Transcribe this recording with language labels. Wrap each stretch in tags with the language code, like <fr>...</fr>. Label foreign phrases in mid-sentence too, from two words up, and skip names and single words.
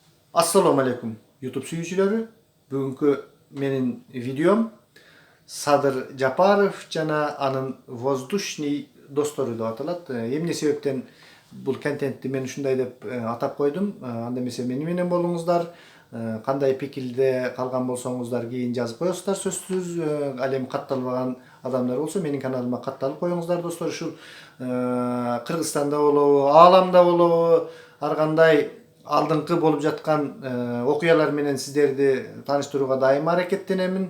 <ar>السلام عليكم</ar> <ky>YouTube suyucuları. Бүгүнкү менин видеом Sadır Japarov жана анын Воздушный достору деп аталат. Эмне себептен бул контентти мен ушундай деп атап койдум. Анда эмесе мени менен болуңуздар. Кандай пикирде калган болсоңуздар кийин жазып коесуздар сөзсүз. Ал эми катталбаган адамдар болсо менин каналыма катталып коюңуздар достор. Ушул Кыргызстанда болобу, ааламда болобу, ар кандай алдыңкы болуп жаткан окуялар менен сиздерди тааныштырууга дайым аракеттенемин.</ky>